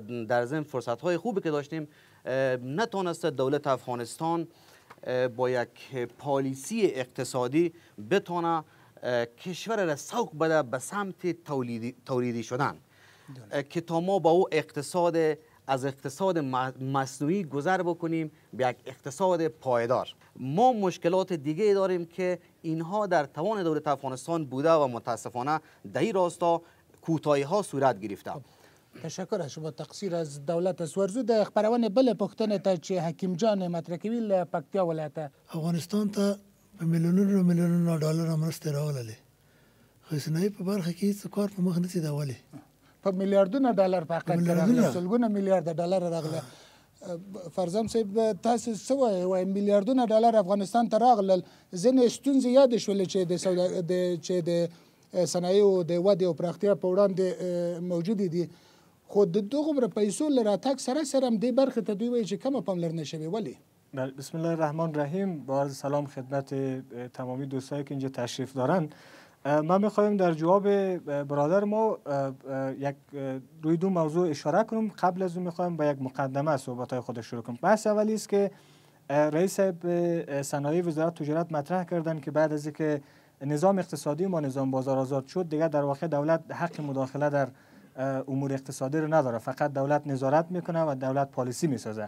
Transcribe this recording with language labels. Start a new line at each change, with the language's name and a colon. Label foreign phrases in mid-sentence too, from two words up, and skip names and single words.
Persian: در ضمن فرصت‌های خوبی که داشتیم نتونسته دولت افغانستان با یک پالیسی اقتصادی بتونه کشور را سوق بده به سمت تولیدی شدن که تا ما با او از اقتصاد مصنوعی گذر بکنیم به یک اقتصاد پایدار ما مشکلات دیگه داریم که اینها در توان دولت افغانستان بوده و متاسفانه در این راستا کوتاهی ها صورت گرفته تشکر از شما تقصیر از دولت است
Pashto: ورزو د خبرونه بل پښتنه ته چې حکیم جان مطرح کوي له پکتیا ولایت افغانستان ته په میلیونونو ډالر مرسته راغله خو صنایع په برخه کې څه کار په مخ نه سي دا ولې په میلیارډونو ډالر په حقیقت کې راغله سلګونه میلیارډ ډالر راغله فرزام صاحب تاسو څه وایي میلیارډونه ډالر افغانستان ته راغلل ځینې ستونزې یادې شولې چې د صنایعو د ودې او پراختیا په وړاندې موجودې دي خو د دومره پیسو له راتګ سره سره هم دې برخې ته دوی وایي چې کمه پاملرنه شوې ولې؟
Arabic: بسم الله الرحمن الرحیم.
Persian: با عرض سلام خدمت تمامی دوستایی که اینجا تشریف دارن. ما میخوایم در جواب برادر ما یک روی دو موضوع اشاره کنیم. قبل از اون میخوایم با یک مقدمه صحبت‌های خود شروع کنیم. بحث اولی است که رئیس صنایع وزارت تجارت مطرح کردن که بعد از اینکه نظام اقتصادی ما نظام بازار آزاد شد دیگه در واقع دولت حق مداخله در امور اقتصادی رو نداره، فقط دولت نظارت میکنه و دولت پالیسی میسازه.